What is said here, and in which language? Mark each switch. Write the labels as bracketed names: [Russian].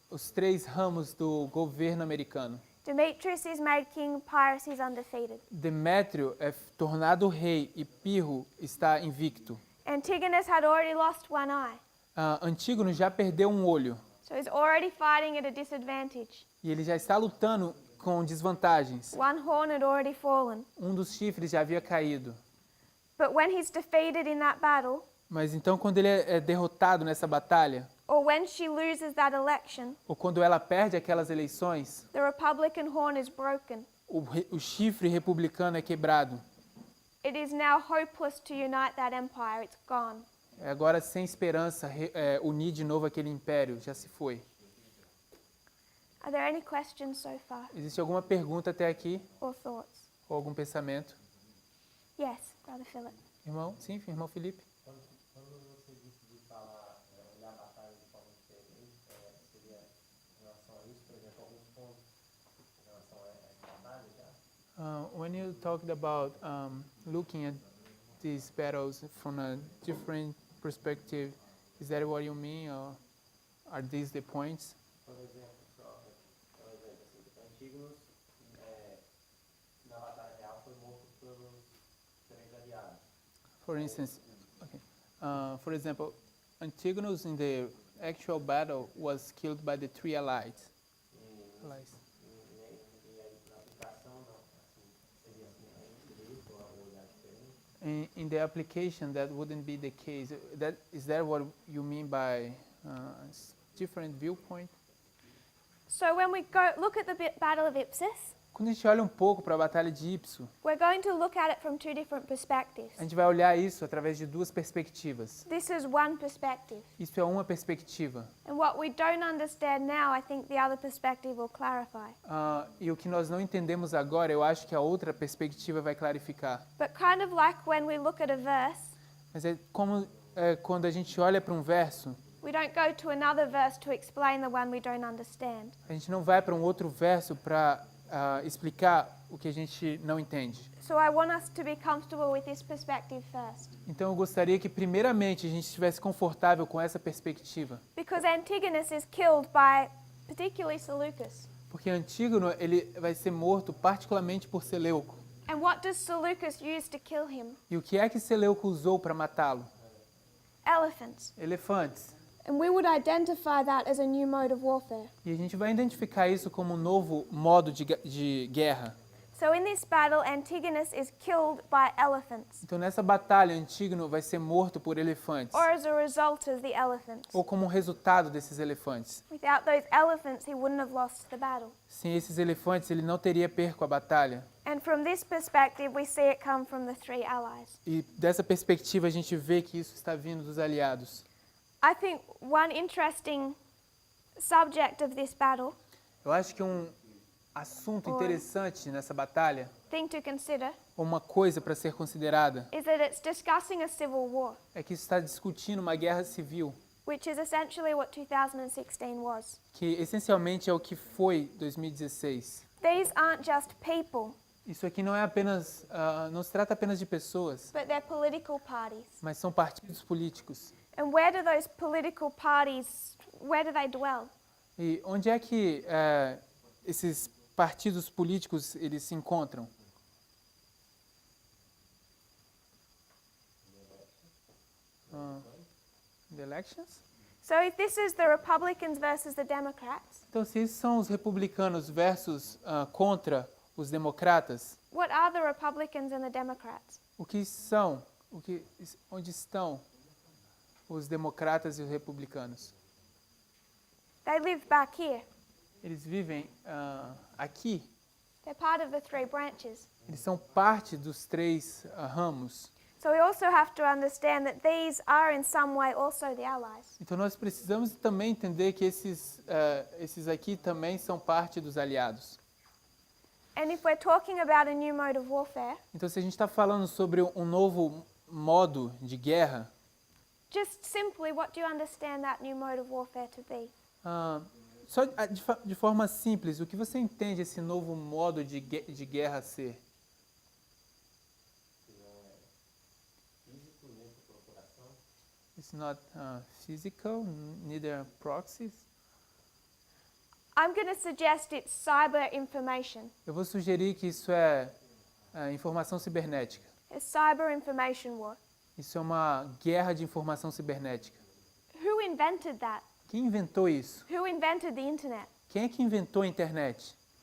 [Portuguese] Os três ramos do governo americano. [English] Demetrius is made king, Pyrrhus is undefeated. [Portuguese] Demétrio é tornado rei e Pirro está invicto. [English] Antigonus had already lost one eye, [Portuguese] Antígono já perdeu um olho [English] so he's already fighting at a disadvantage. [Portuguese] e ele já está lutando com desvantagens. [English] One horn had already fallen. [Portuguese] Um dos chifres já havia caído. [English] But when he's defeated in that battle, [Portuguese] Mas então quando ele é derrotado nessa batalha, [English] or when she loses that election, [Portuguese] ou quando ela perde aquelas eleições, [English] the Republican horn is broken. [Portuguese] o chifre republicano é quebrado. [English] It is now hopeless to unite that empire. It's gone. [Portuguese] É agora sem esperança unir de novo aquele império, já se foi. [English] Are there any questions so far, [Portuguese] Existe alguma pergunta até aqui? [English] or thoughts? [Portuguese] Ou algum pensamento? [English] Yes, Brother Philip. [Portuguese] Irmão? Sim, irmão Felipe? Quando você disse de falar, olhar a batalha de forma diferente, seria em relação a isso, por exemplo, alguns pontos em relação a essa batalha já? [English] When you talked about looking at these battles from a different perspective, is that what you mean, or are these the points? [Portuguese] Por exemplo, Antígonos, na batalha real, foi morto pelos três aliados. [English] For instance, okay. For example, Antigonus in the actual battle was killed by the three allies. [Portuguese] E aí, na aplicação, não, assim, seria assim, isso, ou olhar diferente? [English] In the application, that wouldn't be the case. Is that what you mean by different viewpoint? So when we look at the Battle of Ipsus, [Portuguese] Quando a gente olha um pouco para a Batalha de Ipso, [English] we're going to look at it from two different perspectives. [Portuguese] a gente vai olhar isso através de duas perspectivas. [English] This is one perspective. [Portuguese] Isso é uma perspectiva. [English] And what we don't understand now, I think the other perspective will clarify. [Portuguese] E o que nós não entendemos agora, eu acho que a outra perspectiva vai clarificar. [English] But kind of like when we look at a verse, [Portuguese] Mas é como quando a gente olha para um verso, [English] we don't go to another verse to explain the one we don't understand. [Portuguese] a gente não vai para um outro verso para explicar o que a gente não entende. [English] So I want us to be comfortable with this perspective first. [Portuguese] Então eu gostaria que primeiramente a gente estivesse confortável com essa perspectiva. [English] Because Antigonus is killed by particularly Seleucus. [Portuguese] Porque Antígono, ele vai ser morto particularmente por Seleuco. [English] And what does Seleucus use to kill him? [Portuguese] E o que é que Seleuco usou para matá-lo? [English] Elephants. [Portuguese] Elefantes. [English] And we would identify that as a new mode of warfare. [Portuguese] E a gente vai identificar isso como um novo modo de guerra. [English] So in this battle, Antigonus is killed by elephants, [Portuguese] Então nessa batalha, Antígono vai ser morto por elefantes, [English] or as a result of the elephants. [Portuguese] ou como resultado desses elefantes. [English] Without those elephants, he wouldn't have lost the battle. [Portuguese] Sem esses elefantes, ele não teria perco a batalha. [English] And from this perspective, we see it come from the three allies. [Portuguese] E dessa perspectiva, a gente vê que isso está vindo dos aliados. [English] I think one interesting subject of this battle, [Portuguese] Eu acho que um assunto interessante nessa batalha, [English] thing to consider, [Portuguese] ou uma coisa para ser considerada, [English] is that it's discussing a civil war, [Portuguese] é que isso está discutindo uma guerra civil, [English] which is essentially what 2016 was. [Portuguese] que essencialmente é o que foi 2016. [English] These aren't just people, [Portuguese] Isso aqui não é apenas, não se trata apenas de pessoas, [English] but they're political parties. [Portuguese] mas são partidos políticos. [English] And where do those political parties, where do they dwell? [Portuguese] E onde é que esses partidos políticos eles se encontram? [English] The elections? So if this is the Republicans versus the Democrats, [Portuguese] Então, se esses são os republicanos versus contra os democratas, [English] what are the Republicans and the Democrats? [Portuguese] o que são, onde estão os democratas e os republicanos? [English] They live back here. [Portuguese] Eles vivem aqui, [English] They're part of the three branches. [Portuguese] eles são parte dos três ramos. [English] So we also have to understand that these are in some way also the allies. [Portuguese] Então nós precisamos também entender que esses aqui também são parte dos aliados. [English] And if we're talking about a new mode of warfare, [Portuguese] Então se a gente está falando sobre um novo modo de guerra, [English] just simply what do you understand that new mode of warfare to be? [Portuguese] só de forma simples, o que você entende esse novo modo de guerra ser? Físico, nem por procuração. [English] It's not physical, neither proxies. I'm going to suggest it's cyber information. [Portuguese] Eu vou sugerir que isso é informação cibernética. [English] It's cyber information war. [Portuguese] Isso é uma guerra de informação cibernética. [English] Who invented that? [Portuguese] Quem inventou isso? [English] Who invented the internet? [Portuguese] Quem é que inventou a internet?